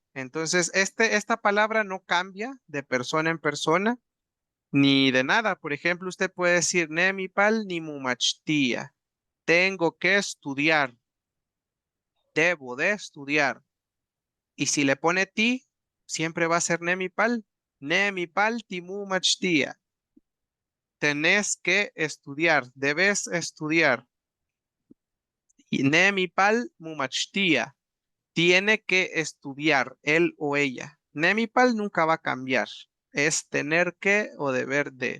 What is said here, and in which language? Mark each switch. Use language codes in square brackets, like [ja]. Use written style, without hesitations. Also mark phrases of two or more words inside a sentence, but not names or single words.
[es] Entonces, esta palabra no cambia de persona en persona ni de nada. Por ejemplo, usted puede decir [ppl] nemipal ni mumachtia. [es] Tengo que estudiar. Debo de estudiar. Y si le pone ti, siempre va a ser nemipal. [ppl] Nemipal ti mumachtia. [es] Tenés que estudiar. Debes estudiar. Y [ppl] nemipal mumachtia. [es] Tiene que estudiar él o ella. Nemipal nunca va a cambiar. Es tener que o deber de.